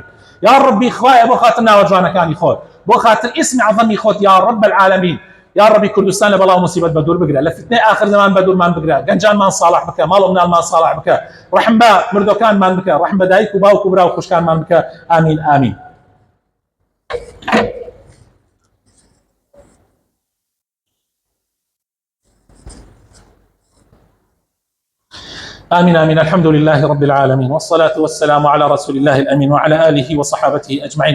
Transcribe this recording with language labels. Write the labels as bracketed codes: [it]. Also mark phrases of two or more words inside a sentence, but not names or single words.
[ckb] یا ڕەبی خوایە بۆ خاتر ناوەجوانەکانی خۆت، بۆ خاتر ئیسمی عەظەمی خۆت [ar] یا ڕەب العالەمین. [ckb] یا ڕەبی کوردستان لە بەڵاو مصیبەت بە دوور بگرە، لە فتنەی ئاخر زەمان بە دوورمان بگرە، گەنجانمان ساڵح بکە، ماڵ و مناڵمان ساڵح بکە، ڕەحم بە مردوەکانمان بکە، ڕەحم بە دایک و باوک و برا و خوشکانمان بکە. ئامین ئامین. [ar] آمين آمين. الحمد لله رب العالمين، والصلاة والسلام على رسول الله الأمين وعلى آله وصحابته أجمعين.